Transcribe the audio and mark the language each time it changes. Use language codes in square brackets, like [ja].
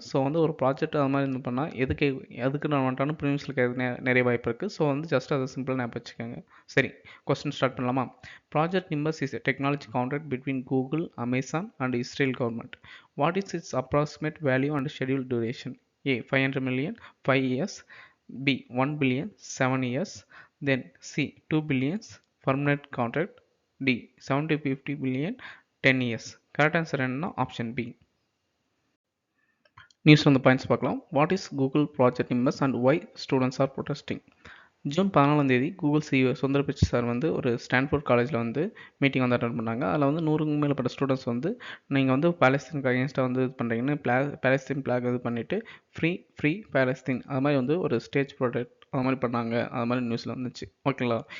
[ta] So வந்து ஒரு project அது மாதிரி இது பண்ணால் எதுக்கு ரெலவெண்ட்டான ப்ரீவியஸில் நிறைய வாய்ப்பு இருக்குது. ஸோ வந்து ஜஸ்ட் அதை சிம்பிளாக ஞாபகம் வச்சுக்கோங்க. சரி, கொஸ்டின் ஸ்டார்ட் பண்ணலாமா? [en] Project Nimbus is a technology contract between Google, Amazon and Israel government. What is its approximate value and schedule duration? A 500 million 5 years, B 1 billion 7 years, then C 2 billion permanent contract, D 750 billion 10 years. [ta] Correct answer என்னன்னா option B. News வந்து points பார்க்கலாம். [en] What is Google project Nimbus and why students are protesting? [ta] June 14 Google CEO Sundar Pichai sir வந்து ஒரு Stanford காலேஜில் வந்து meeting வந்து attend பண்ணாங்க. அதில் வந்து 100க்கும் மேற்பட்ட ஸ்டூடெண்ட்ஸ் வந்து நீங்கள் வந்து பாலஸ்தீனுக்கு அகேன்ஸ்டாக வந்து இது பண்ணுறீங்கன்னு பாலஸ்தீன் பிளாக் இது பண்ணிவிட்டு [en] free Palestine [ta] அது மாதிரி வந்து ஒரு ஸ்டேஜ் ப்ராடக்ட் அது மாதிரி பண்ணாங்க. அது மாதிரி நியூஸில் வந்துச்சு. ஓகேங்களா.